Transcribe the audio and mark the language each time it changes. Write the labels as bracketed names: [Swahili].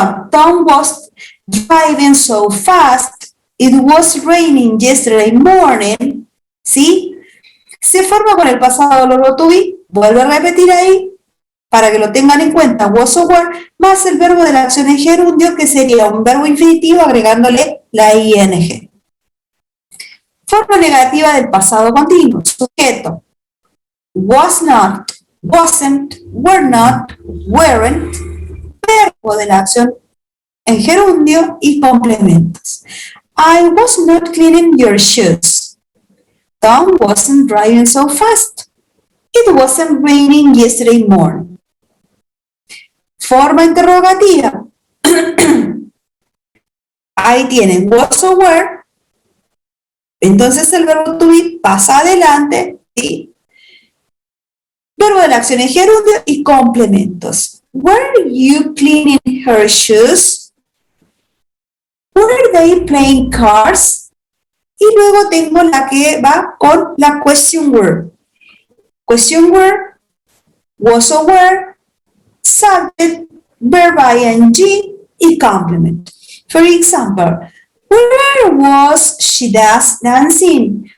[English] Tom was driving so fast. It was raining yesterday morning. [Spanish] ¿Sí? Se forma con el pasado verbo to be. Vuelvo a repetir ahí para que lo tengan en cuenta. [English] Was or were [Spanish] más el verbo de la acción en gerundio, que sería un verbo infinitivo agregándole la ing. Forma negativa del pasado continuo. Sujeto. [English] Was not, wasn't, were not, weren't. [Spanish] Verbo de la acción en gerundio y complementos. [English] I was not cleaning your shoes. Tom wasn't driving so fast. It wasn't raining yesterday morning. [Spanish] Forma interrogativa. Ahí tienen [English] was or were. [Spanish] Entonces el verbo to be pasa adelante, ¿sí? Verbo de la acción en gerundio y complementos. [English] Were you cleaning her shoes? Were they playing cards? [Spanish] Y luego tengo la que va con la question word. [English] Question word, was or were, subject, verb ing y complement. For example, where was she dancing?